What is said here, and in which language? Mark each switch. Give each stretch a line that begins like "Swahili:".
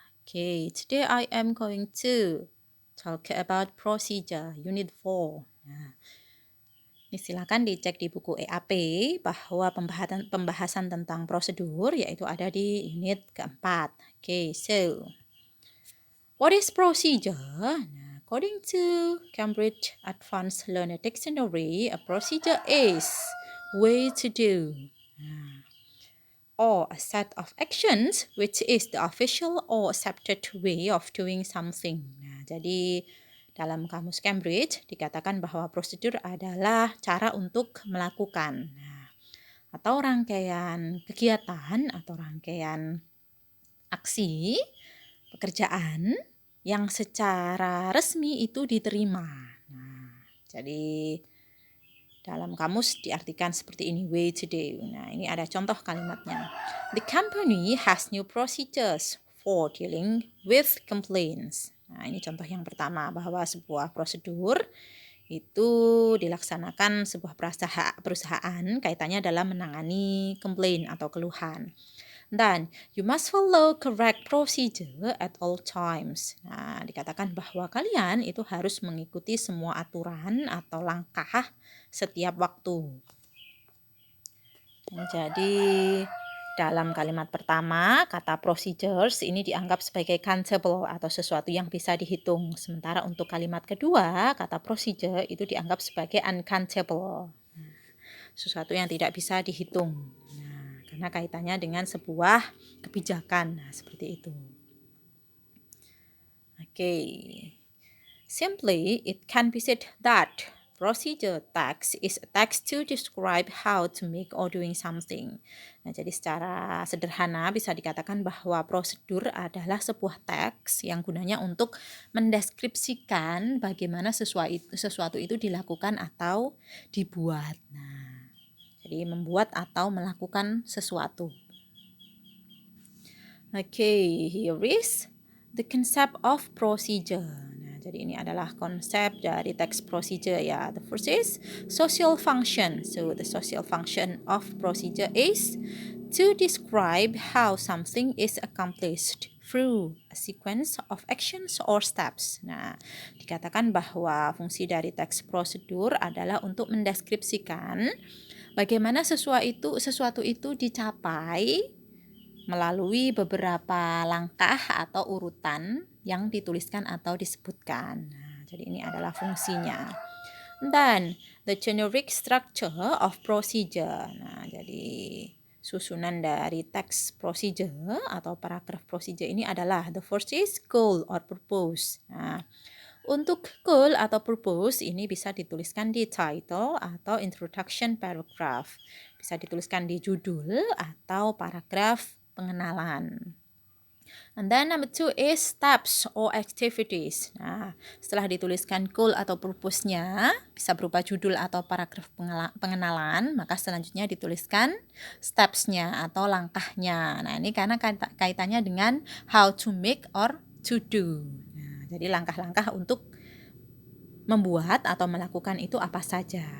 English: Okay, today I am going to talk about procedure unit 4.
Indonesian: Nah, ini silakan dicek di buku EAP bahwa pembahasan tentang prosedur yaitu ada di unit keempat.
English: Okay, so what is procedure? Nah, according to Cambridge Advanced Learner Dictionary, a procedure is way to do. Or a set of actions which is the official or accepted way of doing something.
Indonesian: Nah, jadi dalam kamus Cambridge dikatakan bahwa prosedur adalah cara untuk melakukan. Nah, atau rangkaian kegiatan atau rangkaian aksi pekerjaan yang secara resmi itu diterima. Nah, jadi dalam kamus diartikan seperti ini,
English: way to do.
Indonesian: Nah, ini ada contoh kalimatnya.
English: The company has new procedures for dealing with complaints.
Indonesian: Nah, ini contoh yang pertama bahwa sebuah prosedur itu dilaksanakan sebuah perusahaan kaitannya dalam menangani komplain atau keluhan.
English: Dan you must follow correct procedure at all times.
Indonesian: Nah, dikatakan bahwa kalian itu harus mengikuti semua aturan atau langkah setiap waktu. Jadi dalam kalimat pertama, kata procedures ini dianggap sebagai countable atau sesuatu yang bisa dihitung. Sementara untuk kalimat kedua, kata procedure itu dianggap sebagai uncountable. Sesuatu yang tidak bisa dihitung. Nah, karena kaitannya dengan sebuah kebijakan. Nah, seperti itu.
English: Okay. Simply, it can be said that procedure text is a text to describe how to make or doing something.
Indonesian: Nah, jadi secara sederhana bisa dikatakan bahwa prosedur adalah sebuah teks yang gunanya untuk mendeskripsikan bagaimana sesuatu itu dilakukan atau dibuat. Nah, jadi membuat atau melakukan sesuatu.
English: Okay, here is the concept of procedure.
Indonesian: Nah, jadi ini adalah konsep dari teks procedure ya.
English: The first is social function. So the social function of procedure is to describe how something is accomplished through a sequence of actions or steps.
Indonesian: Nah, dikatakan bahwa fungsi dari teks prosedur adalah untuk mendeskripsikan bagaimana sesuatu itu dicapai melalui beberapa langkah atau urutan yang dituliskan atau disebutkan. Nah, jadi ini adalah fungsinya.
English: Dan the generic structure of procedure.
Indonesian: Nah, jadi susunan dari teks procedure atau paragraf procedure ini adalah
English: the first is goal or purpose.
Indonesian: Nah, untuk goal atau purpose ini bisa dituliskan di title atau introduction paragraph. Bisa dituliskan di judul atau paragraf pengenalan.
English: And then number 2 is steps or activities.
Indonesian: Nah, setelah dituliskan goal atau purpose-nya, bisa berupa judul atau paragraf pengenalan, maka selanjutnya dituliskan steps-nya atau langkahnya. Nah, ini karena kaitannya dengan
English: how to make or to do.
Indonesian: Nah, jadi langkah-langkah untuk membuat atau melakukan itu apa saja.